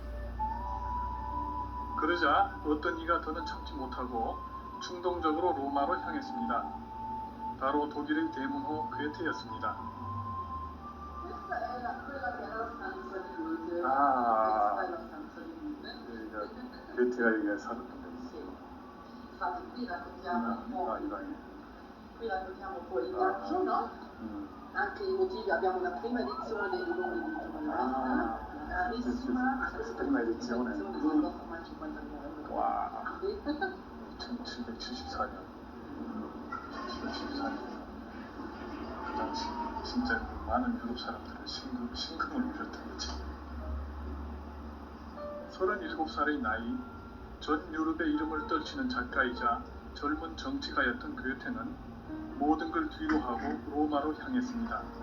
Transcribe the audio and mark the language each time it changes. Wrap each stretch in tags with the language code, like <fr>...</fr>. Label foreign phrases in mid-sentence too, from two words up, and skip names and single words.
<ko>그러자 어떤 이가 더는 참지 못하고 충동적으로 로마로 향했습니다. 바로 독일의 대문호 괴테였습니다. 아, 괴테가 여기에 살았던 데</ko> <it>Infatti qui raccontiamo un po',</it> <ko>이방에.</ko> <it>qui raccontiamo un po' il viaggio, no? Anche i motivi, abbiamo una prima edizione dei volumi di giornalista, carissima, prima edizione. costa ormai 50.000 euro.</it> <ko>와,</ko> <it>Sì.</it> <ko>1774년. 1774년. 그 당시 진짜 그 많은 유럽 사람들은 심금을 울렸던 거지. 37살의 나이, 전 유럽의 이름을 떨치는 작가이자 젊은 정치가였던 괴테는 모든 걸 뒤로하고 로마로 향했습니다.</ko>